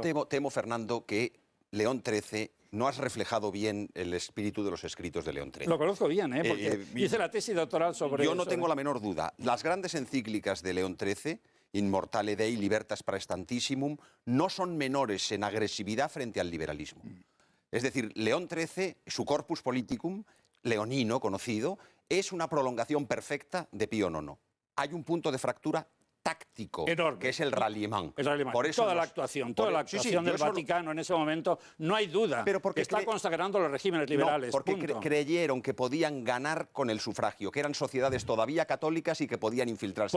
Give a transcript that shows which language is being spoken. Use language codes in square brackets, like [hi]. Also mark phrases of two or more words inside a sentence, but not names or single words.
[es] Yo temo, Fernando, que León XIII no has reflejado bien el espíritu de los escritos de León XIII. Lo conozco bien, porque hice la tesis doctoral sobre eso. Yo no tengo la menor duda. Las grandes encíclicas de León XIII, Immortale Dei, Libertas Praestantissimum, no son menores en agresividad frente al liberalismo. Es decir, León XIII, su [la] corpus politicum, [es] leonino conocido, es una prolongación perfecta de Pío IX. Hay un punto de fractura táctico, enorme, que es el ralliement. Por eso toda la actuación del Vaticano en ese momento, no hay duda, pero porque está consagrando los regímenes liberales. No, porque creyeron que podían ganar con el sufragio, que eran sociedades todavía católicas y que podían infiltrarse.